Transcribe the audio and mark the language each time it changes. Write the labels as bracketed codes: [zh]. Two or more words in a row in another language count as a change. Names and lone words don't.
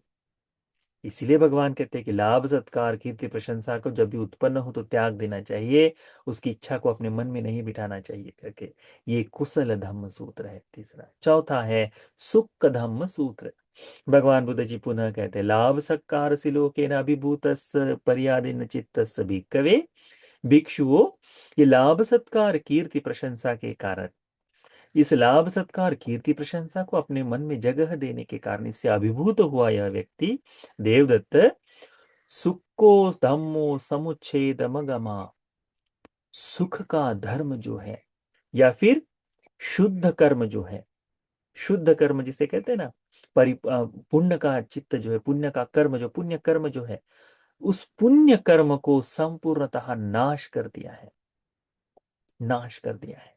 [hi] इसलिए भगवान कहते हैं कि लाभ सत्कार कीर्ति प्रशंसा को जब भी उत्पन्न हो तो त्याग देना चाहिए, उसकी इच्छा को अपने मन में नहीं बिठाना चाहिए करके। ये कुशल धम्म सूत्र है तीसरा। चौथा है सुख धम्म सूत्र। भगवान बुद्ध जी पुनः कहते हैं [pi] लाभ सत्कार सिलोकेन अभिभूतस्य पर्यादिन चित्तस्य भिक्खवे। [hi] भिक्षुओं, ये लाभ सत्कार कीर्ति प्रशंसा के कारण, इस लाभ सत्कार कीर्ति प्रशंसा को अपने मन में जगह देने के कारण, इससे अभिभूत हुआ यह व्यक्ति देवदत्त [pi] सुखो धम्मो समुच्छेद मगमा, [hi] सुख का धर्म जो है, या फिर शुद्ध कर्म जो है, शुद्ध कर्म जिसे कहते हैं ना, पुण्य का चित्त जो है, पुण्य का कर्म जो, पुण्य कर्म जो है, उस पुण्य कर्म को संपूर्णतः नाश कर दिया है, नाश कर दिया है।